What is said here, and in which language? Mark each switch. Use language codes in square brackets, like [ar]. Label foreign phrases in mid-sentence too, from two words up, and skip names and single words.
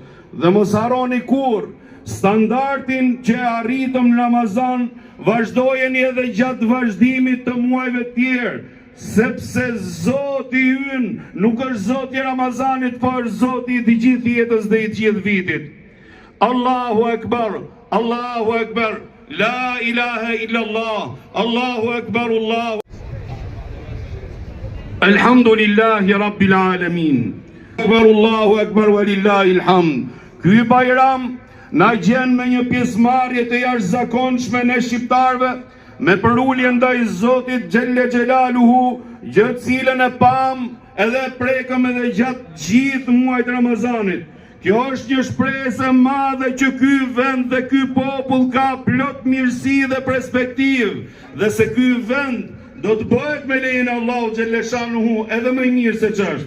[sq] Dhe mos harroni kur standardin që arritëm në Ramazan, vazhdojeni edhe gjatë vazhdimit të muajve tjerë, sepse Zoti ynë nuk është Zoti i Ramazanit, por Zoti i të gjithë jetës dhe i të gjithë vitit. [ar] الله أكبر الله أكبر لا إله إلا الله الله أكبر الحمد لله رب العالمين. أكبر الله أكبر ولله الحمد. [sq] Ky bajram na gjen me një pjesëmarrje të jashtëzakonshme ne shqiptarëve, me përulje ndaj Zotit [ar] جل جلاله, [sq] gjë cilën e pam edhe prekëm edhe gjatë gjithë muajit Ramazanit. Kjo është një shpresë e madhe që ky vend dhe ky popull ka plot mirësi dhe perspektivë, dhe se ky vend do të bëhet me lejen e Allahut [ar] جل شأنه [sq] edhe më mirë se ç'është.